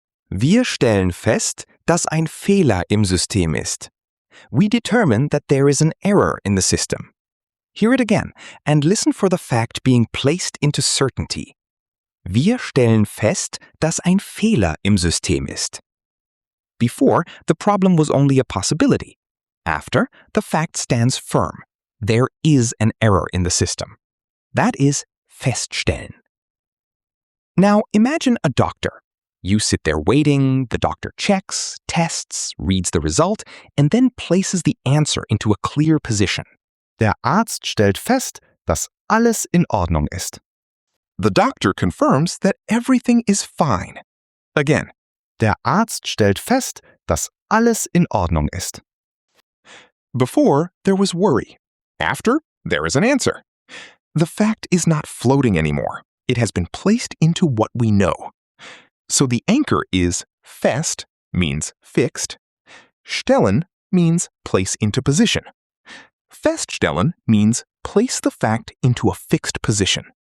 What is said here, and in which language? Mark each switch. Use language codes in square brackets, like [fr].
[de] Wir stellen fest, dass ein Fehler im System ist. [en] We determine that there is an error in the system. Hear it again and listen for the fact being placed into certainty. [de] Wir stellen fest, dass ein Fehler im System ist. [en] Before, the problem was only a possibility. After, the fact stands firm. There is an error in the system. That is feststellen. Now imagine a doctor. You sit there waiting, the doctor checks, tests, reads the result, and then places the answer into a clear position. [de] Der Arzt stellt fest, dass alles in Ordnung ist. [en] The doctor confirms that everything is fine. Again, [de] Der Arzt stellt fest, dass alles in Ordnung ist. [en] before there was worry. After, there is an answer. The fact is not floating anymore. It has been placed into what we know. So the anchor is fest, means fixed. Stellen means place into position. Feststellen means place the fact into a fixed position.